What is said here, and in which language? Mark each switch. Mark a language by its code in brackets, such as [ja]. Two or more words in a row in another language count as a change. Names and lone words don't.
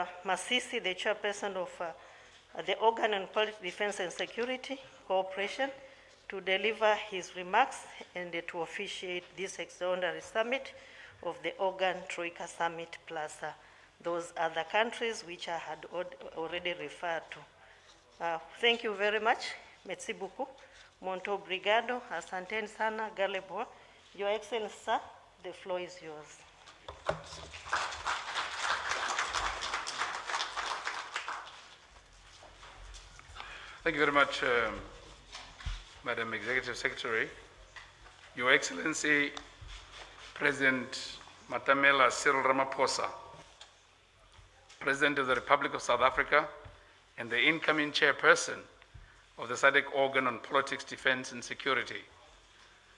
[en] Masisi, the chairperson of the Organ on Public Defense and Security Cooperation, to deliver his remarks and to officiate this extraordinary summit of the Organ Troika Summit plus those other countries which I had already referred to. Thank you very much. [fr] Merci beaucoup. [pt] Muito obrigado. [sw] Asanteni sana. Galebo. [en] Your Excellency, sir, the floor is yours. Thank you very much, Madam Executive Secretary. Your Excellency, President Matamela Cyril Ramaphosa, President of the Republic of South Africa and the incoming chairperson of the SADC Organ on Politics, Defense and Security.